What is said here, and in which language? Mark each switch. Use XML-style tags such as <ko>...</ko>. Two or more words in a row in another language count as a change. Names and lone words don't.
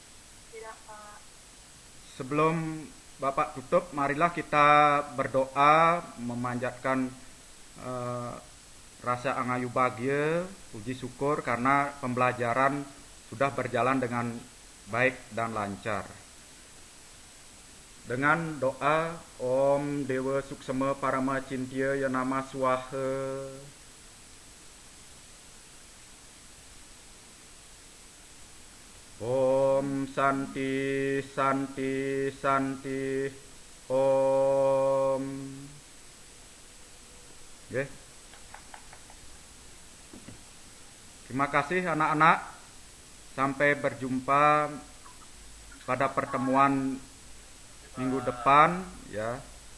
<id>Sebelum Bapak tutup, marilah kita berdoa memanjatkan rasa angayu bahagia, puji syukur karena pembelajaran sudah berjalan dengan baik dan lancar.</id> <sa>Dengan doa Om Dewa Suksema Parama Cintya Yanama Swaha. Om Santi Santi Santi Om.</sa> <id>Okay. Terima kasih anak-anak. Sampai berjumpa pada pertemuan minggu depan ya.</id>